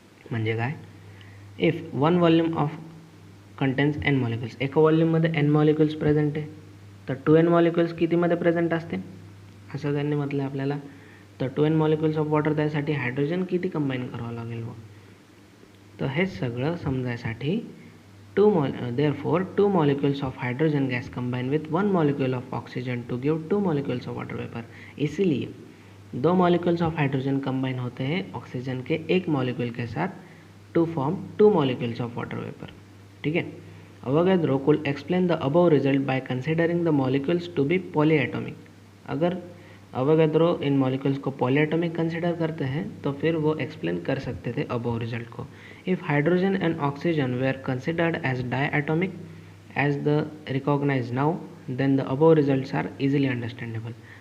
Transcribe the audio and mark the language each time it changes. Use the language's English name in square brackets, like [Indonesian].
[Marathi] म्हणजे काय, [English] if one volume of contains n molecules, [Marathi] एका वॉल्यूममध्ये n मॉलिक्यूल्स प्रेझेंट आहे, तर 2n मॉलिक्यूल्स कितीमध्ये प्रेझेंट असतील असं त्यांनी म्हटलं आपल्याला। तर 2n मॉलिक्यूल्स ऑफ वॉटर त्यासाठी हायड्रोजन किती कंबाईन करावं लागेल व, तर हे सगळं समजायसाठी [English] therefore 2 molecules of hydrogen gas combine with 1 molecule of oxygen to give 2 molecules of water vapor। [Hindi] इसीलिए [English] 2 molecules of hydrogen combine [Hindi] होते हैं ऑक्सीजन के एक मॉलिक्यूल के साथ [English] to form 2 molecules of water vapor। [Hindi] ठीक है, [English] Avogadro could explain the above result by considering the molecules to be polyatomic। [Hindi] अगर अवोगाद्रो इन मॉलिक्यूल्स को पॉलीएटॉमिक कंसिडर करते हैं तो फिर वो एक्सप्लेन कर सकते थे अबव रिजल्ट को। [English] If hydrogen and oxygen were considered as diatomic as the recognize now, then the above results are easily understandable.